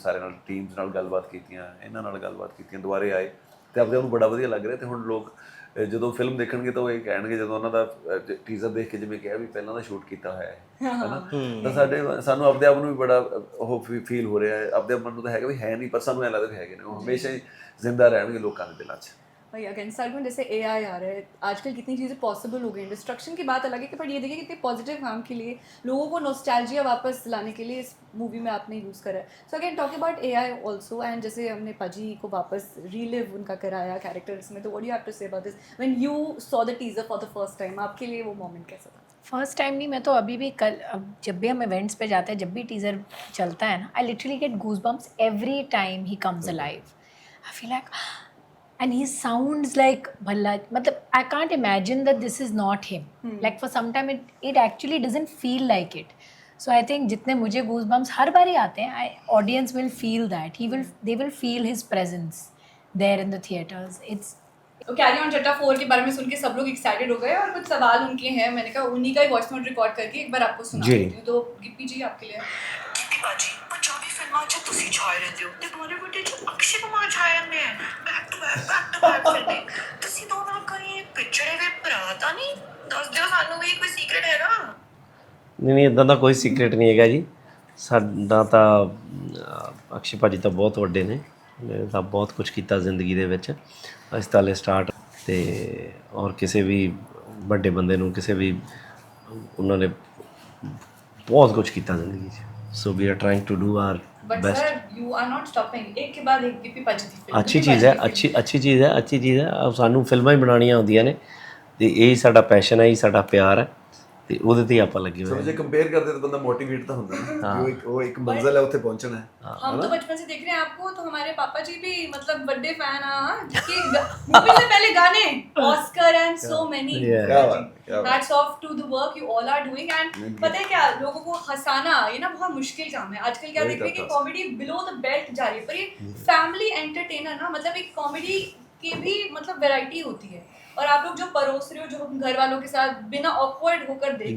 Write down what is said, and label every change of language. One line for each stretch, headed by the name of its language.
Punjabi: ਸਾਰੇ ਨਾਲ ਟੀਮਸ ਨਾਲ ਗੱਲਬਾਤ ਕੀਤੀਆਂ, ਇਹਨਾਂ ਨਾਲ ਗੱਲਬਾਤ ਕੀਤੀਆਂ, ਦੁਬਾਰੇ ਆਏ ਤੇ ਆਪਦੇ ਨੂੰ ਬੜਾ ਵਧੀਆ ਲੱਗ ਰਿਹਾ। ਤੇ ਹੁਣ ਲੋਕ ਜਦੋਂ ਫਿਲਮ ਦੇਖਣਗੇ ਤਾਂ ਉਹ ਇਹ ਕਹਿਣਗੇ, ਜਦੋਂ ਉਹਨਾਂ ਦਾ ਟੀਜ਼ਰ ਦੇਖ ਕੇ ਜਿਵੇਂ ਕਿਹਾ ਵੀ ਪਹਿਲਾਂ ਦਾ ਸ਼ੂਟ ਕੀਤਾ ਹੋਇਆ ਹੈ ਹਨਾ, ਤਾਂ ਸਾਨੂੰ ਆਪਦੇ ਆਪ ਨੂੰ ਵੀ ਬੜਾ ਉਹ ਫੀਲ ਹੋ ਰਿਹਾ ਹੈ। ਆਪਦੇ ਆਪ ਨੂੰ ਤਾਂ ਹੈਗਾ ਵੀ ਹੈ ਨਹੀਂ, ਪਰ ਸਾਨੂੰ ਐਂ ਲੱਗਦਾ ਵੀ ਹੈਗੇ ਨੇ, ਉਹ ਹਮੇਸ਼ਾ ਹੀ ਜ਼ਿੰਦਾ ਰਹਿਣਗੇ ਲੋਕਾਂ ਦੇ दिलों 'ਚ।
Hindi: भाई अगेन सरगुन जैसे AI आ रहा है, आजकल कितनी चीज़ें पॉसिबल हो गई हैं। डिस्ट्रक्शन की बात अलग है कि पर ये देखिए कितने पॉजिटिव काम के लिए, लोगों को नॉस्टैल्जिया वापस लाने के लिए इस मूवी में आपने यूज़ करा है।
English: so again talk about AI also, and
Hindi: जैसे हमने पाजी को वापस रीलिव उनका कराया कैरेक्टर्स में,
English: तो what do you have to say about this when you saw the teaser for the first time?
Hindi: आपके लिए वो मोमेंट कैसा था? फर्स्ट टाइम नहीं, मैं तो अभी भी कल, अब जब भी हम इवेंट्स पे जाते हैं, जब भी टीज़र चलता है ना,
English: I literally get goose bumps every time he comes alive. I feel like, and he sounds like Bhalla, matlab I can't imagine that this is not him. Like for some time it actually doesn't feel like it. So I think
Hindi: जितने मुझे goosebumps हर बार ही आते हैं,
English: audience will feel that, they will feel his presence there in the theaters. It's
Hindi: तो carry on जट्टा 4 के बारे में सुन के सब लोग एक्साइटेड हो गए और कुछ सवाल उनके हैं। मैंने कहा उन्हीं का ही वॉइस नोट रिकॉर्ड करके एक बार आपको सुना जी। देती हूँ। तो गिप्पी जी आपके लिए
Punjabi: ਗਿੱਪੀ ਭਾਜੀ ਪੰਜਾਬੀ ਫਿਲਮਾਂ 'ਚ ਤੁਸੀਂ ਛਾਏ ਰਹਿੰਦੇ ਹੋ ਤੇ ਬਾਲੀਵੁੱਡ 'ਚ ਅਕਸ਼ੇ ਕੁਮਾਰ ਛਾਏ ਰਹਿੰਦੇ ਆ ਬੈਕ ਟੂ ਬੈਕ ਫਿਲਮਾਂ। ਤੁਸੀਂ ਦੋਨੋਂ ਕੋਈ ਪਿਛੜੇ ਦੇ ਭਰਾ ਤਾਂ ਨਹੀਂ? ਦੱਸ ਦਿਓ ਸਾਨੂੰ ਵੀ, ਕੋਈ ਸੀਕ੍ਰੇਟ ਹੈਗਾ? ਨਹੀਂ ਇੱਦਾਂ ਦਾ ਕੋਈ ਸੀਕ੍ਰੇਟ ਨਹੀਂ ਹੈਗਾ ਜੀ ਸਾਡਾ। ਤਾਂ ਅਕਸ਼ੇ ਭਾਜੀ ਤਾਂ ਬਹੁਤ ਵੱਡੇ ਨੇ, ਮੈਂ ਤਾਂ ਬਹੁਤ ਕੁਝ ਕੀਤਾ ਜ਼ਿੰਦਗੀ ਦੇ ਵਿੱਚ। ਅਸੀਂ ਤਾਂ ਹਲੇ ਸਟਾਰਟ ਤੇ ਔਰ ਕਿਸੇ ਵੀ ਵੱਡੇ ਬੰਦੇ ਨੂੰ ਕਿਸੇ ਵੀ ਉਹਨਾਂ ਨੇ ਬਹੁਤ ਕੁਝ ਕੀਤਾ ਜ਼ਿੰਦਗੀ 'ਚ।
English: So we are trying to do our but best.
Hindi: Sir
English: you are not stopping,
Hindi: एक के बाद एक गिप्पी भाजी की फिल्म अच्छी चीज़ है, अच्छी चीज़ है।
Punjabi: अब सानू फिल्मां ही बनानियां आउंदियां ने ते यही साडा पैशन है, यही साडा प्यार है ਤੇ ਉਹਦੇ ਤੇ ਹੀ ਆਪਾਂ ਲੱਗੇ ਹੋਏ ਸੋ ਜੇ ਕੰਪੇਅਰ ਕਰਦੇ ਤਾਂ ਬੰਦਾ ਮੋਟੀਵੇਟ ਤਾਂ ਹੁੰਦਾ ਨਾ, ਉਹ ਇੱਕ ਮੰਜ਼ਿਲ ਹੈ, ਉੱਥੇ ਪਹੁੰਚਣਾ ਹੈ।
Hindi: हम तो बचपन से देख रहे हैं आपको, तो हमारे पापा जी भी मतलब बड़े फैन हैं कि मूवी से पहले गाने ऑस्कर एंड सो मेनी। क्या बात।
English: Hats off to the work you all are doing.
Hindi: And पता है क्या, लोगों को हंसाना ये ना बहुत मुश्किल काम है आजकल। क्या देख रहे हैं कि कॉमेडी बिलो द बेल्ट जा रही है, पर ये फैमिली एंटरटेनर ना, मतलब एक कॉमेडी की भी मतलब वैरायटी होती है और आप लोग जो परोस रहे हो, जो हम घर वालों के साथ बिना ऑकवर्ड होकर देख